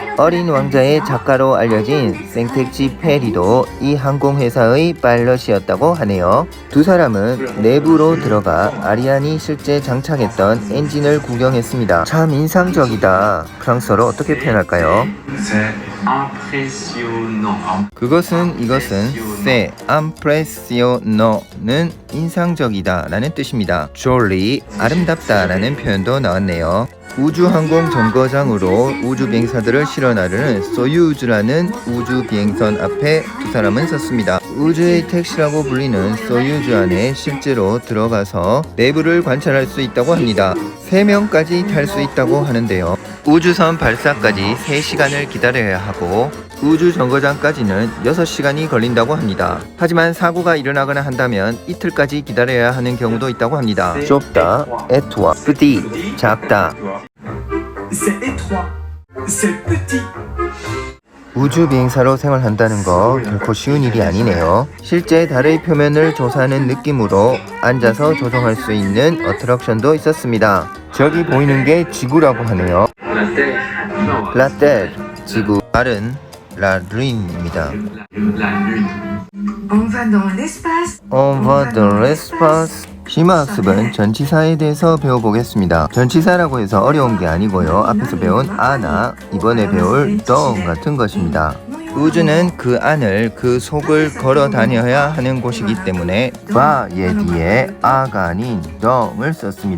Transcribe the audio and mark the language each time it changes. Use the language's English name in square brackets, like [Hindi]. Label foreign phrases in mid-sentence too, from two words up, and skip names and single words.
[Korean] 어린 왕자의 작가로 알려진 생텍쥐 페리도 이 항공회사의 파일럿이었다고 하네요. 두 사람은 내부로 들어가 아리안이 실제 장착했던 엔진을 구경했습니다. 참 인상적이다. 프랑스어로 어떻게 표현할까요? [French] C'est impressionnant. [Korean] 이것은 [French] c'est impressionnant [Korean] 는 인상적이다 라는 뜻입니다. jolly 아름답다 라는 표현도 나왔네요. 우주항공정거장으로 우주비행사들을 실어 나르는 소유즈라는 우주비행선 앞에 두 사람은 섰습니다. 우주의 택시라고 불리는 소유즈 안에 실제로 들어가서 내부를 관찰할 수 있다고 합니다. 3명까지 탈 수 있다고 하는데요. 우주선 발사까지 3시간을 기다려야 하고 우주정거장까지는 6시간이 걸린다고 합니다. 하지만 사고가 일어나거나 한다면 이틀까지 기다려야 하는 경우도 있다고 합니다. 좁다, [French] étroit, petit, 작다. C'est étroit. C'est petit. [Korean] 우주 비행사로 생활한다는 거 결코 쉬운 일이 아니네요. 실제 달의 표면을 조사하는 느낌으로 앉아서 조종할 수 있는 어트랙션도 있었습니다. 저기 보이는 게 지구라고 하네요. [French] La Terre, [Korean] 지구. 달은 [French] La Lune [Korean] 입니다. [French] On va dans l'espace. On va dans l'espace. [Korean] 심화학습은 전치사에 대해서 배워보겠습니다. 전치사라고 해서 어려운 게 아니고요. 앞에서 배운 아나, 이번에 배울 덩 같은 것입니다. 우주는 그 안을, 그 속을 걸어 다녀야 하는 곳이기 때문에 바의 뒤에 아가 아닌 덩을 썼습니다.